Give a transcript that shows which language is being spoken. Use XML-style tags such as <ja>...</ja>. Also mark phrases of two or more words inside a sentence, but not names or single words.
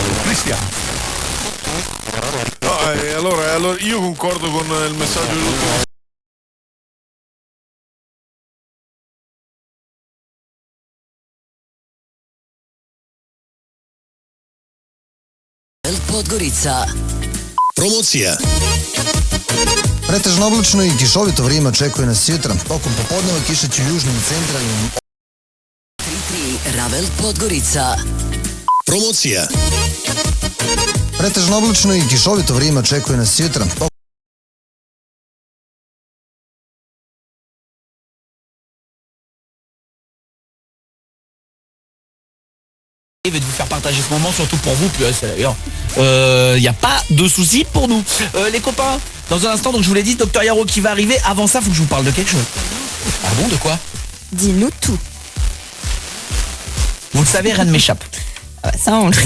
<it>Cristiano. No, allora io concordo con il messaggio dell'ultimo.</it> <sr>Podgorica. Promocija. Pretežno oblačno i kišovito vrijeme očekuje nas sutra. Tokom popodneva kiša će u južnim i centralnim. 3 Ravel Podgorica. Promocija. Pretežno oblačno i kišovito vrijeme očekuje nas sutra.</sr> <fr>Je vais vous faire partager ce moment, surtout pour vous, d'ailleurs. Il n'y a pas de souci pour nous. Les copains, dans un instant, donc je vous l'ai dit, Dr Yaro qui va arriver. Avant ça, il faut que je vous parle de quelque chose. Ah bon, de quoi? Dis-nous tout. Vous le savez, rien ne m'échappe. Ah bah ça, on le sait.</fr>